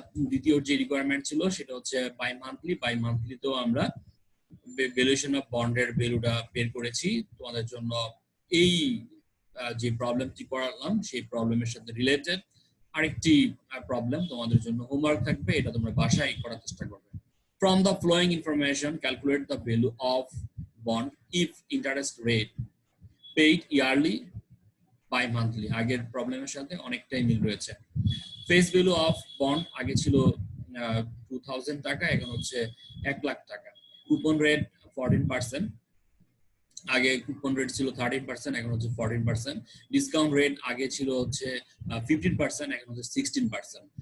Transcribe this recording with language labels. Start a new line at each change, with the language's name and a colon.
Bangla: দ্বিতীয় যে রিকোয়ারমেন্ট ছিল সেটা হচ্ছে বাই মান্থলিতেও আমরা ভ্যালুয়েশন অফ বন্ডের ভ্যালুটা বের করেছি। তোমাদের জন্য এই যে প্রবলেমটি করালাম সেই প্রবলেমের সাথে রিলেটেড আরেকটি প্রবলেম তোমাদের জন্য হোমওয়ার্ক থাকবে, এটা তোমরা বাসায় করার চেষ্টা করবে।
English: From the following information, calculate the value of bond if interest rate paid yearly by monthly।
Bangla: আগের প্রবলেমের সাথে অনেকটাই মিল রয়েছে। ফেস ভ্যালু অফ বন্ড আগে ছিল 2000 টাকা, এখন হচ্ছে 1 লাখ টাকা। কুপন রেট 14%, আগে কুপন রেট ছিল 13%, এখন হচ্ছে 14%। ডিসকাউন্ট রেট আগে ছিল হচ্ছে 15%, এখন হচ্ছে 16%।